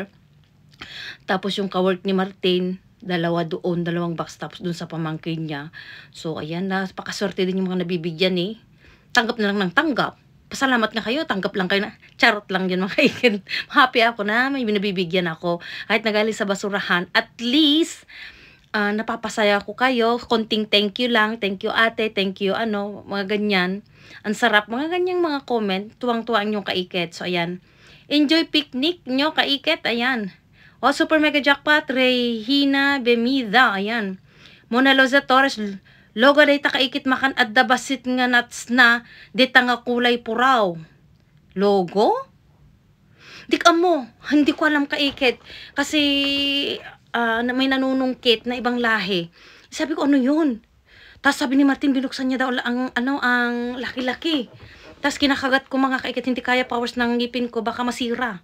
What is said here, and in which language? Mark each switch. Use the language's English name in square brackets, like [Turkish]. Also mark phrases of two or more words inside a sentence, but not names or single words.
[Filipino] Tapos yung kawork ni Martin, dalawa doon, 2 box, tapos doon sa pamangkin niya. So, ayan, napakaswerte din yung mga nabibigyan eh. Tanggap na lang ng tanggap. Pasalamat nga kayo, tanggap lang kayo na. Charot lang yun mga kaikit. Happy ako na may binabibigyan ako. Kahit nagaling sa basurahan, [English] at least, [Filipino] napapasaya ko kayo. Konting [English] thank you [Filipino] lang. [English] Thank you [Filipino] ate, [English] thank you [Filipino] mga ganyan. Ang sarap, mga ganyang mga comment. Tuwang-tuwa ang inyong kaikit. So, ayan. [English] Enjoy picnic [Filipino] nyo, kaikit. Ayan. O, [English] super mega jackpot, [Filipino] Regina Bemida, ayan. [Iloko] Mona Loza Torres, Logo dayta kaikit makan adda basit nga nuts na dita nga kulay puraw. Logo? Dik amo, [Filipino] hindi ko alam kaikit. Kasi may nanunungkit na ibang lahi. Sabi ko, ano yun? Tapos sabi ni Martin, binuksan niya daw ang laki-laki. Tapos kinakagat ko mga kaikit, hindi kaya powers ng ngipin ko, baka masira.